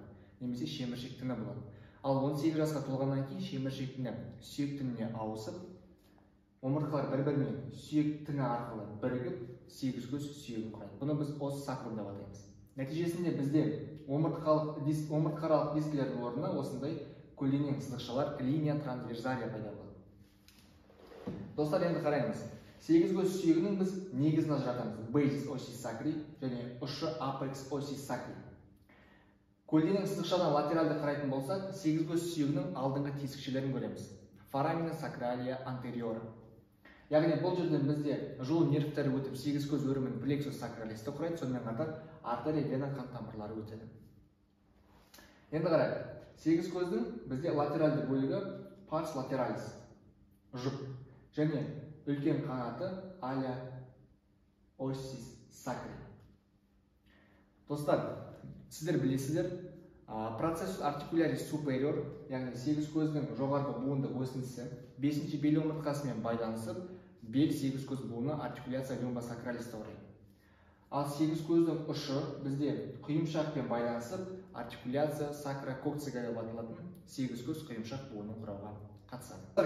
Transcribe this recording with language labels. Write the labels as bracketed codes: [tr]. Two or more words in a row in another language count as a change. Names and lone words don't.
[kk] Немесе шеміршек тіні болады. Ал 18 жасқа толғаннан кейін шеміршек тіні сүйек тініне ауысып, омыртқалар бір-бірімен сүйек тіні арқылы бірігіп 8 көз сүйегін құрайды. Бұны біз [la] os sacrum [kk] деп атаймыз. Нәтижесінде бізде омыртқаралық дискілердің орнына осындай көлденең сызықшалар [la] lineae transversales [kk] пайда болады. Достар, енді қараймыз. 8 көз сүйегінің біз негізін ажыратамыз. [la] Basis osis sacri және ұшы apex osis sacri. [kk] Көлденең сызықшадан латералды қарайтын болсақ, 8 көз сүйегінің алдыңғы тесікшелерін көреміз. [la] Foramina sacralia anterior. [kk] Яғни бұл жерден бізде жұлын нервтері өтіп 8 көз өрімін [la] plexus sacralisті [kk] құрайды, сонымен қатар артерия вена қан тамырлары өтеді. Енді қарайық. 8 көздің бізде латералды бөлігі [la] pars lateralis [kk] жұп және үлкен қанаты [la] ala osis sacri. [kk] Достар, сіздер білесіздер, [la] processus articularis superior, [kk] яғни 8 көздің жоғарғы буындық өсіндісі 5-ші бел омыртқасымен байланысып, бел 8 көз буыны [la] articulatio lumba sacralis [kk] құрайды. Ал 8 көздің ұшы бізде құйымшақпен байланысып, [la] articulatio sacrococcygea [kk] деп аталатын 8 көз құйымшақ буынын құрауға қатысады.